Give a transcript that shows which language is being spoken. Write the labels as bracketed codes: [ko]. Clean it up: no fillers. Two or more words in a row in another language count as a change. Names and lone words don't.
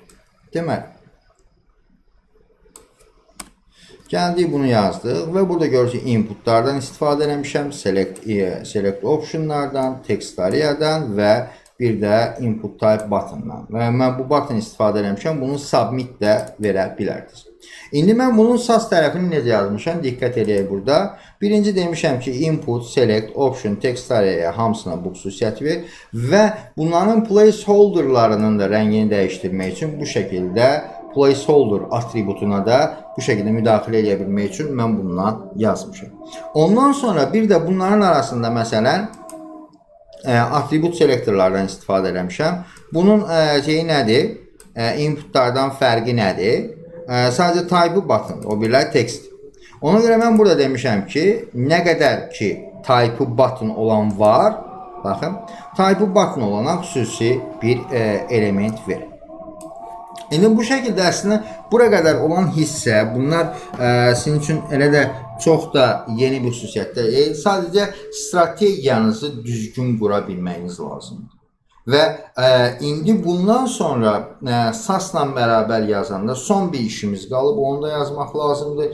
[az] Deməli, gəldik bunu yazdıq və burada görürsünüz inputlardan istifadə eləmişəm, [en] select optionlardan, [az] textariyadan və bir də [en] input type buttondan. [az] Və mən bu button istifadə eləmişəm, bunu submit də verə bilərdiniz. İndi mən bunun SAS tərəfini necə yazmışam? Diqqət edək burada. Birinci demişəm ki, [en] input, select, option, [az] textariyaya hamısına bu xüsusiyyəti ver və bunların placeholderlarının da rəngini dəyişdirmək üçün bu şəkildə placeholder atributuna da bu şəkildə müdaxilə edə bilmək üçün mən bundan yazmışam. Ondan sonra bir də bunların arasında məsələn atribut selektorlardan istifadə eləmişəm. Bunun şeyi nədir? Inputlardan fərqi nədir? Sadəcə [en] type button, [az] o birlər text. Ona görə mən burada demişəm ki, nə qədər ki [en] type button [az] olan var, baxın, [en] type button [az] olana xüsusi bir element verir. İndi bu şəkildə əslində bura qədər olan hissə, bunlar sizin üçün elə də çox da yeni bir xüsusiyyətdir. Sadəcə strategiyanızı düzgün qura bilməyiniz lazımdır. Və indi bundan sonra SAS-la bərabər yazanda son bir işimiz qalıb, onu da yazmaq lazımdır.